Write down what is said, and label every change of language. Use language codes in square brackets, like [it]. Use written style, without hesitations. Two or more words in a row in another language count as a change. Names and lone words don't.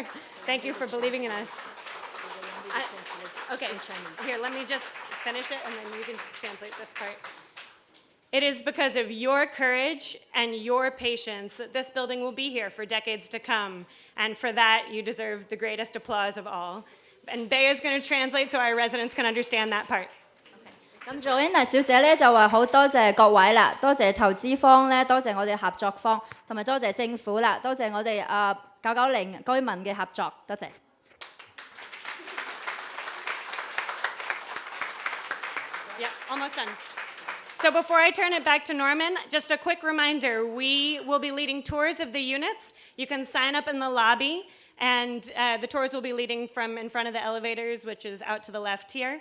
[en] Thank you for believing in us. Okay, here, let me just finish it, and then you can translate this part. It is because of your courage and your patience that this building will be here for decades to come. And for that, you deserve the greatest applause of all. And Bea is going to translate so our residents can understand that part. [yue] 咁 Joanna 小姐咧就話好多謝各位啦，多謝投資方咧，多謝我哋合作方，同埋多謝政府啦，多謝我哋990居民嘅合作，多謝。 [en] Yeah, almost done. So before I turn it back to Norman, just a quick reminder, we will be leading tours of the units. You can sign up in the lobby, and the tours will be leading from in front of the elevators, which is out to the left here.